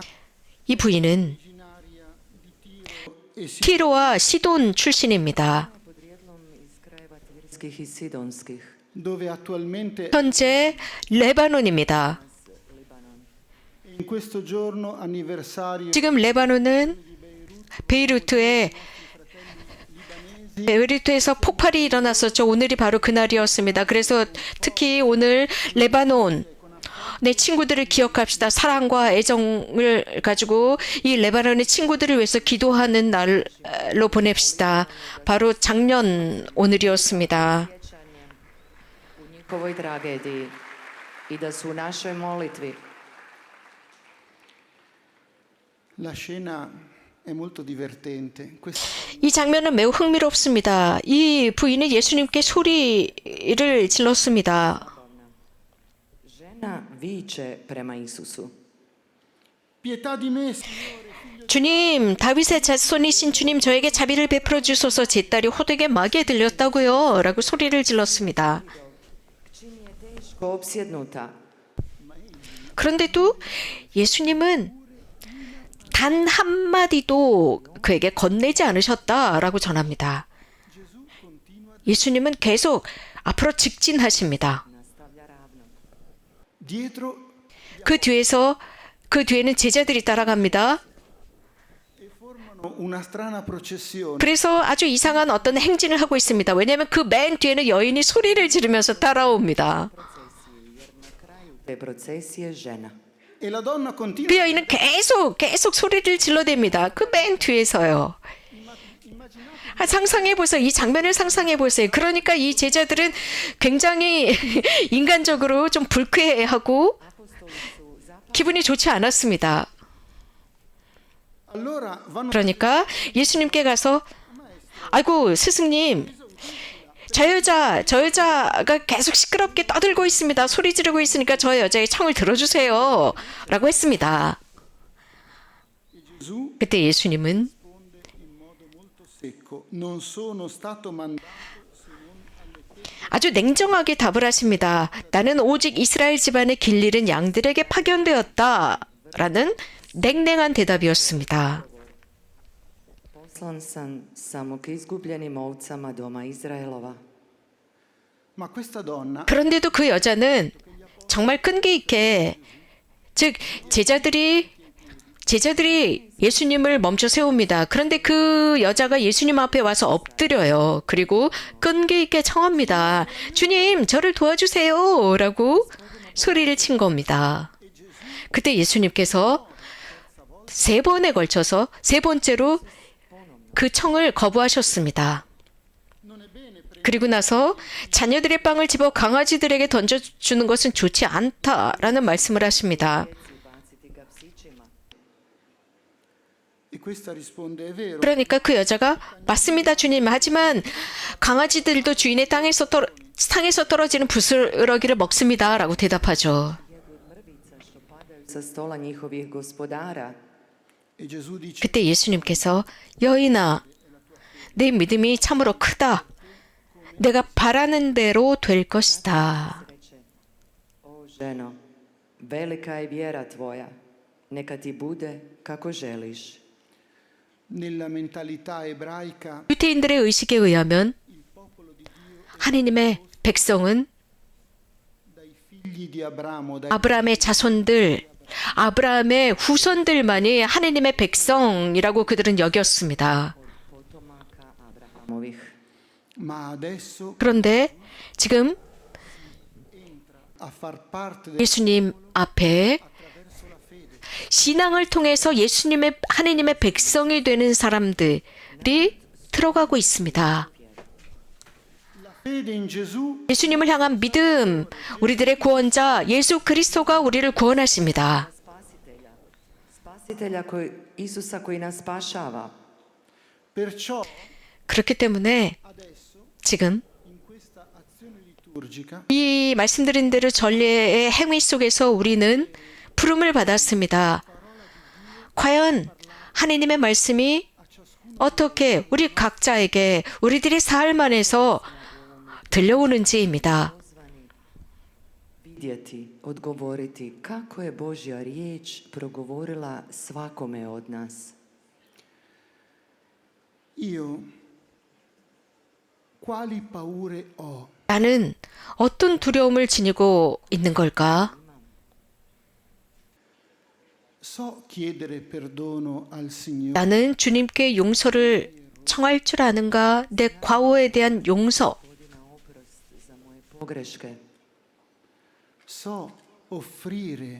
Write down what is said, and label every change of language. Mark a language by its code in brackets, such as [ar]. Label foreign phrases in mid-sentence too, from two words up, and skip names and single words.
[ko] 이 부인은 [it] originaria di Tiro e si [ko] 티로와 시돈 출신입니다. [hr] Podrijetlom iz krajeva Tirskih i Sidonskih. [it] dove attualmente [ko] 현재 레바논입니다. [it] in questo giorno anniversario [ko] 지금 레바논은 베이루트에서 폭발이 일어났었죠. 오늘이 바로 그날이었습니다. 그래서 특히 오늘 레바논 내 친구들을 기억합시다. 사랑과 애정을 가지고 이 레바논의 친구들을 위해서 기도하는 날로 보냅시다. 바로 작년 오늘이었습니다. [hr] U njihovoj tragediji i da su u našoj molitvi. [it] la scena è molto divertente. [ko] 이 장면은 매우 흥미롭습니다. 이 부인은 예수님께 소리를 질렀습니다. [hr] Žena viče prema Isusu. [it] Pietà di me, [ko] 주님, 다윗의 자손이신 주님, 저에게 자비를 베풀어 주소서. 제 딸이 호되게 마귀에 들렸다고요. 라고 소리를 질렀습니다. [hr] Čim je teško opsjednuta. [ko] 그런데도 예수님은 단 한마디도 그에게 건네지 않으셨다라고 전합니다. 예수님은 계속 앞으로 직진하십니다. [hr] Nastavlja ravno. [it] dietro [ko] 그 뒤에는 제자들이 따라갑니다. [it] formano una strana processione. [ko] 그래서 아주 이상한 어떤 행진을 하고 있습니다. 왜냐하면 그 맨 뒤에는 여인이 소리를 지르면서 따라옵니다. [hr] Te procesije žena. [it] E la donna continua. [ko] 그 여인은 계속 소리를 질러댑니다. 그 맨 뒤에서요. 상상해보세요. 이 장면을 상상해보세요. 그러니까 이 제자들은 굉장히 인간적으로 좀 불쾌해하고 기분이 좋지 않았습니다. [it] Allora vanno [ko] 그러니까 예수님께 가서 아이고 스승님, 저 여자가 계속 시끄럽게 떠들고 있습니다. 소리 지르고 있으니까 저 여자의 청을 들어주세요. 라고 했습니다. [it] Gesù [ko] 그때 예수님은 [it] in modo molto secco. Non sono stato mandato [ko] 아주 냉정하게 답을 하십니다. 나는 오직 이스라엘 집안의 길 잃은 양들에게 파견되었다. 라는 냉랭한 대답이었습니다. [hr] Poslan sam samo k izgubljenim ovcama doma Izraelova. [it] ma questa donna [ko] 그런데도 그 여자는 정말 끈기 있게, 즉 제자들이 예수님을 멈춰 세웁니다. 그런데 그 여자가 예수님 앞에 와서 엎드려요. 그리고 끈기 있게 청합니다. 주님, 저를 도와주세요. 라고 소리를 친 겁니다. 그때 예수님께서 3번에 걸쳐서 3번째로 그 청을 거부하셨습니다. 그리고 나서 자녀들의 빵을 집어 강아지들에게 던져주는 것은 좋지 않다라는 말씀을 하십니다. [it] E questa risponde: è vero, [ko] 그러니까 그 여자가 맞습니다, 주님. 하지만 강아지들도 주인의 땅에서 떨어지는 부스러기를 먹습니다라고 대답하죠. [hr] Sa stola njihovih gospodara. [it] e Gesù dice: [ko] 그때 예수님께서 여인아, 내 믿음이 참으로 크다. 내가 바라는 대로 될 것이다. [hr] O ženo, velika je vjera tvoja, neka ti bude kako želiš. [it] nella mentalità ebraica [ko] 유대인들의 의식에 의하면 하느님의 백성은 [it] dai figli di Abramo, dai [ko] 아브라함의 자손들, 아브라함의 후손들만이 하느님의 백성이라고 그들은 여겼습니다. [hr] Potomaka Abrahamovih. [it] ma adesso [ko] 그런데 지금 [it] a far parte del [ko] 예수님 앞에 신앙을 통해서 하느님의 백성이 되는 사람들이 들어가고 있습니다. [it] fede in Gesù [ko] 예수님을 향한 믿음, 우리들의 구원자 예수 그리스도가 우리를 구원하십니다. [hr] Spasitelja Isusa koji nas spašava. [it] perciò [ko] 그렇기 때문에 지금 [it] in questa azione liturgica [ko] 이 말씀드린 대로 전례의 행위 속에서 우리는 부름을 받았습니다. 과연 하느님의 말씀이 어떻게 우리 각자에게 우리들의 삶 안에서 들려오는지입니다. [hr] Vidjeti, odgovoriti kako je Božja riječ progovorila svakome od nas. [it] io quali paure ho? [ko] 나는 어떤 두려움을 지니고 있는 걸까? [it] So chiedere perdono al Signore, [ko] 나는 주님께 용서를 청할 줄 아는가? 내 과오에 대한 용서. [hr] Za moje pogreške. [it] so offrire